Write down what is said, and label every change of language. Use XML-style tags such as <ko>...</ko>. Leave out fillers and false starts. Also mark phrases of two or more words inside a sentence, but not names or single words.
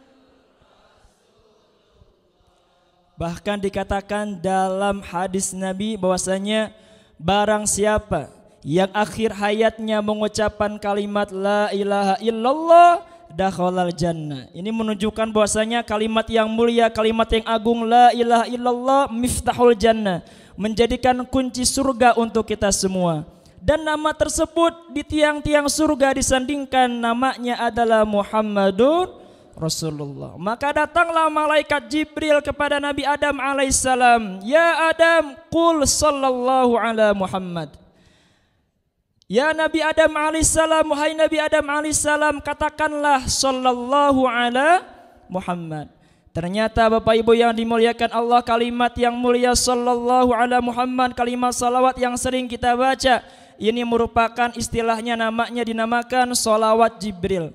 <id>Bahkan dikatakan dalam hadis Nabi bahwasanya barang siapa yang akhir hayatnya mengucapkan kalimat</id> <ar>لا إله إلا الله دخل الجنة.</ar> <id>Ini menunjukkan bahwasanya kalimat yang mulia, kalimat yang agung</id> <ar>لا إله إلا الله مفتاح الجنة,</ar> <id>menjadikan kunci surga untuk kita semua. Dan nama tersebut di tiang-tiang surga disandingkan namanya adalah</id> <ar>محمد رسول الله.</ar> <id>Maka datanglah malaikat Jibril kepada Nabi Adam alaihissalam.</id> <ar>يا آدم، قل صلى الله على محمد.</ar> <id>Ya Nabi Adam alaihissalam, wahai Nabi Adam alaihissalam, katakanlah</id> <ar>صلى الله على محمد.</ar> <id>Ternyata Bapak Ibu yang dimuliakan Allah, kalimat yang mulia</id> <ar>صلى الله على محمد,</ar> <id>kalimat salawat yang sering kita baca, ini merupakan istilahnya, namanya dinamakan salawat Jibril.</id>